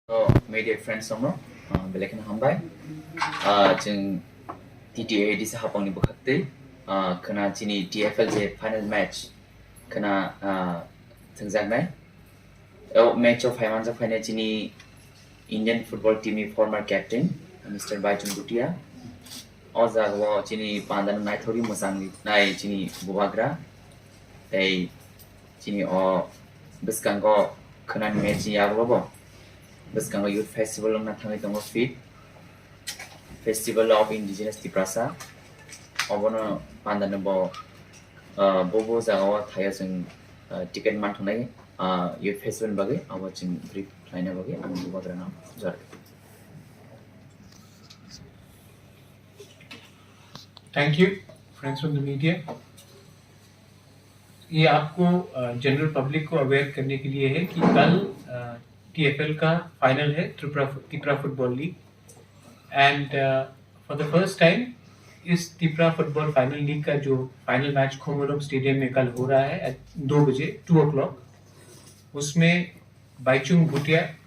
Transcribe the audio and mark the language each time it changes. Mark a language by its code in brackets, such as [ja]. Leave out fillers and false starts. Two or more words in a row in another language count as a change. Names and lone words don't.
[en] Media friends [trp] somno belekan hambai jeng TTA di sahapang ni bukakte kena cini TFL je [en] final match [trp] kena tengzagnai match of Haiman jak final cini [en] Indian football team [trp] ni [en] former captain [trp] Mr. Baichung Bhutia oza wo cini pandan nai thori mosang nai cini bubagra tei cini o biskango kena match ya bo Biskango [en] Youth Festival [trp] na thangai tongo fit Festival of Indigenous Tiprasa obono pandana bo bobo jagao thaya jeng ticket man thonai [en] Youth Festival [trp] bage abo jeng brief laina bage ang bubagra nam jar [en] Thank you friends from the media. [hi] ये आपको [en] general public [hi] को अवेयर करने के लिए है कि कल TFL का फाइनल है त्रिपुरा फुटबॉल लीग एंड [en] for the first time [hi] इस त्रिपुरा फुटबॉल फाइनल लीग का जो फाइनल मैच खोमोलोम स्टेडियम में कल हो रहा है एट 2 बजे 2 o'clock उसमें बाइचुंग भूटिया